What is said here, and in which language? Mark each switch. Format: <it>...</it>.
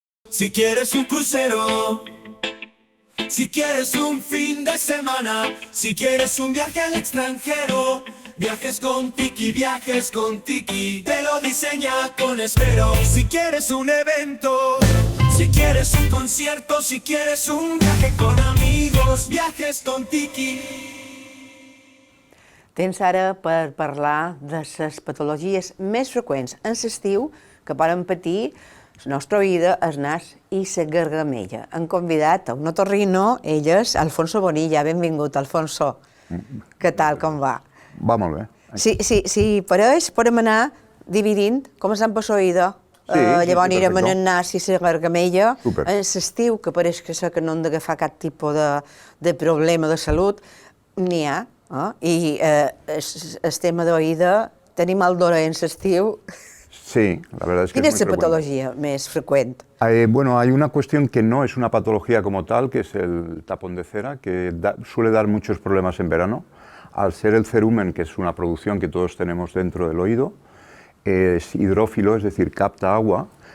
<es>Si quieres un crucero, si quieres un fin de semana, si quieres un viaje al extranjero, viajes con Tiki, te lo diseña con esmero. Si quieres un evento, si quieres un concierto, si quieres un viaje con amigos, viajes con Tiki.</es> <ca>Tens ara per parlar de les patologies més freqüents en l'estiu que poden patir la nostra oïda, el nas i la gargamella. Hem convidat a un otorrino, ell és Alfonso Bonilla. Benvingut, Alfonso. Què tal, com va? Va molt bé. Si pareix, podem anar dividint, començant per l'oïda. Llavors anirem en el nas i la gargamella. En l'estiu, que pareix que no hem d'agafar cap tipus de problema de salut, n'hi ha. I el tema d'oïda, tenim el dolor en l'estiu.</ca> <es>Sí, la verdad es que ¿Qué es muy es la frecuente. patología más frecuente? Bueno, hay una cuestión que no es una patología como tal, que es el tapón de cera, que suele dar muchos problemas en verano. Al ser el cerumen, que es una producción que todos tenemos dentro del oído, es hidrófilo, es decir, capta agua,</es>